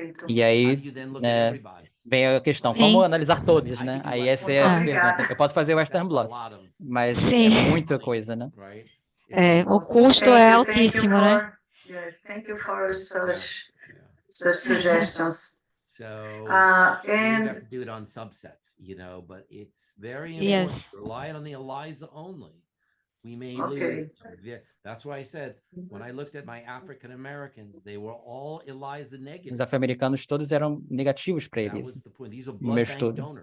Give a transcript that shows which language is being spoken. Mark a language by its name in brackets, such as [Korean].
[Portuguese] E aí, né, vem a questão, como analisar todos, né? Aí essa é a pergunta. Eu posso fazer o Western blot, mas é muita coisa, né? O custo é altíssimo, né? [English] Yes, thank you for such suggestions. And you have to do it on subsets, but it's very important. Rely on the ELISA only. We may lose. That's why I said, when I looked at my African Americans, they were all ELISA negative. [Portuguese] Os afro-americanos todos eram negativos para eles, no meu estudo.